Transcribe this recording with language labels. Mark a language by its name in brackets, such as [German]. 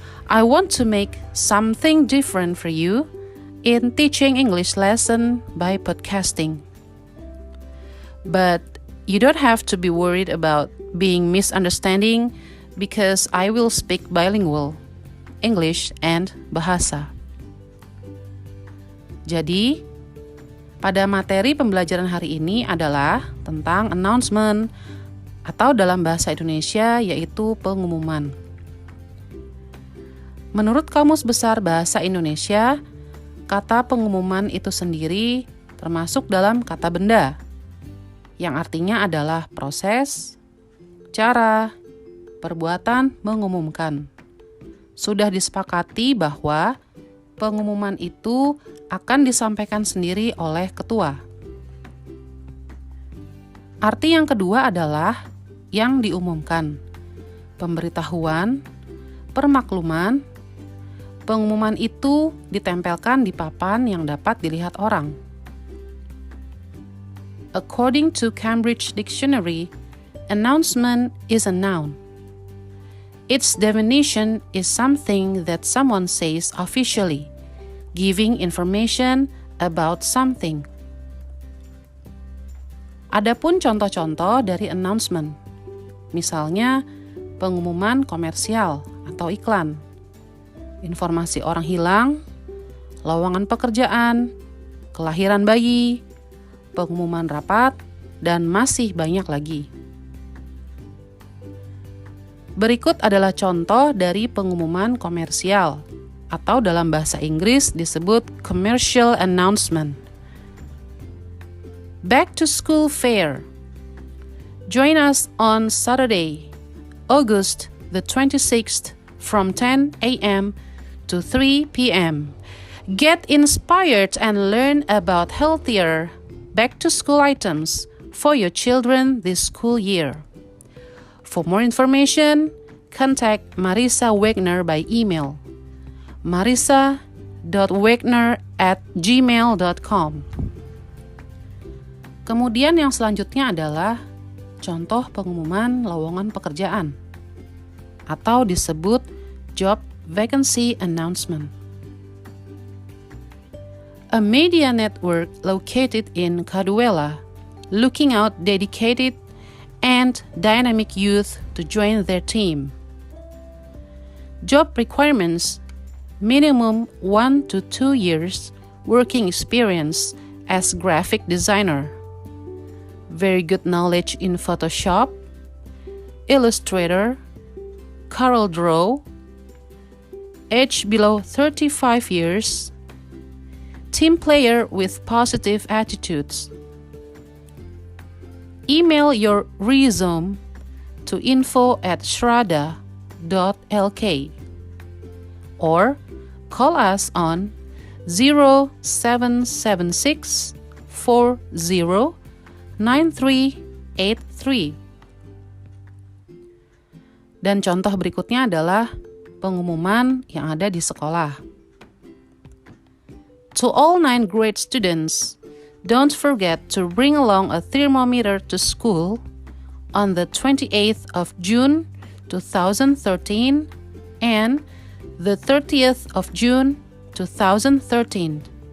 [English] I want to make something different for you in teaching English lesson by podcasting. But you don't have to be worried about being misunderstanding because I will speak bilingual, English and bahasa. [Indonesian] Jadi, pada materi pembelajaran hari ini adalah tentang announcement atau dalam bahasa Indonesia yaitu pengumuman. Menurut Kamus Besar Bahasa Indonesia, kata pengumuman itu sendiri termasuk dalam kata benda, yang artinya adalah proses, cara, perbuatan mengumumkan. Sudah disepakati bahwa pengumuman itu akan disampaikan sendiri oleh ketua. Arti yang kedua adalah yang diumumkan, pemberitahuan, permakluman. Pengumuman itu ditempelkan di papan yang dapat dilihat orang. [English] According to Cambridge Dictionary, announcement is a noun. Its definition is something that someone says officially, giving information about something. [Indonesian] Adapun contoh-contoh dari announcement, misalnya pengumuman komersial atau iklan, informasi orang hilang, lowongan pekerjaan, kelahiran bayi, pengumuman rapat, dan masih banyak lagi. Berikut adalah contoh dari pengumuman komersial, atau dalam bahasa Inggris disebut commercial announcement. [English] Back to school fair. Join us on Saturday, August the 26th from 10 a.m. to 3 p.m. Get inspired and learn about healthier back-to-school items for your children this school year. For more information, contact Marissa Wegner by email marissa.wegner@gmail.com. [Indonesian] Kemudian yang selanjutnya adalah contoh pengumuman lowongan pekerjaan atau disebut job vacancy announcement. [English] A media network located in Caduela looking out dedicated and dynamic youth to join their team. Job requirements: minimum 1 to 2 years working experience as graphic designer, very good knowledge in Photoshop, Illustrator, CorelDRAW, age below 35 years, team player with positive attitudes. Email your resume to info@shrada.lk or call us on 0776 40 9383. [Indonesian] Dan contoh berikutnya adalah pengumuman yang ada di sekolah. [English] To all 9th grade students, don't forget to bring along a thermometer to school on the 28th of June 2013 and the 30th of June 2013.